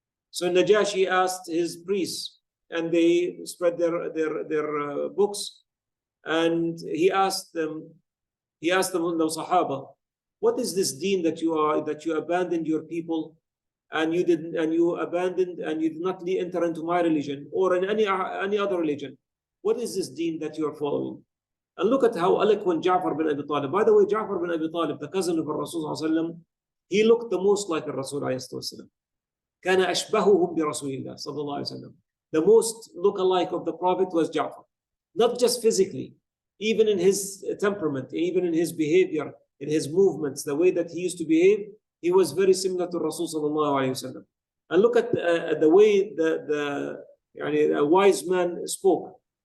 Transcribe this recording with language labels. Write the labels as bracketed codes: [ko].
[en] So Najashi asked his priests, and they spread their books, and he asked them, the Sahaba, what is this deen that you abandoned your people, and you abandoned and you did not enter into my religion or in any other religion? What is this deen that you are following? And look at how eloquent Ja'far bin Abi Talib. By the way, Ja'far bin Abi Talib, the cousin of Rasul, he looked the most like the Rasul. [ar] كان أشبههم برسول الله صلى الله عليه وسلم. [en] The most look-alike of the Prophet was Ja'far. Not just physically, even in his temperament, even in his behavior, in his movements, the way that he used to behave, he was very similar to Rasul sallallahu alayhi wasallam. And look at the way a wise man spoke.